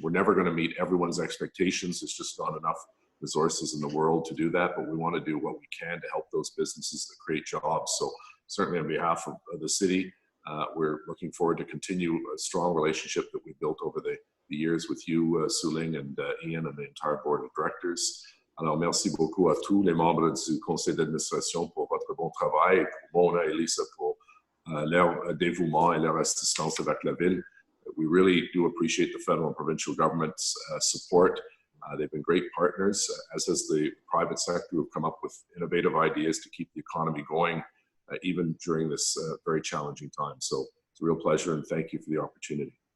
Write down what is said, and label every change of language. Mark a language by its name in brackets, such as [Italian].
[English] We're never going to meet everyone's expectations. It's just not enough resources in the world to do that, but we want to do what we can to help those businesses that create jobs. So certainly on behalf of the city, we're looking forward to continue a strong relationship that we built over the years with you, Sue Ling, and Ian, and the entire board of directors. [French] Alors, merci beaucoup à tous les membres du conseil d'administration pour votre bon travail, pour Mona et Lisa pour leur dévouement et leur assistance avec la ville. [English] We really do appreciate the federal and provincial government's support. They've been great partners, as has the private sector, who have come up with innovative ideas to keep the economy going, even during this very challenging time. So it's a real pleasure, and thank you for the opportunity.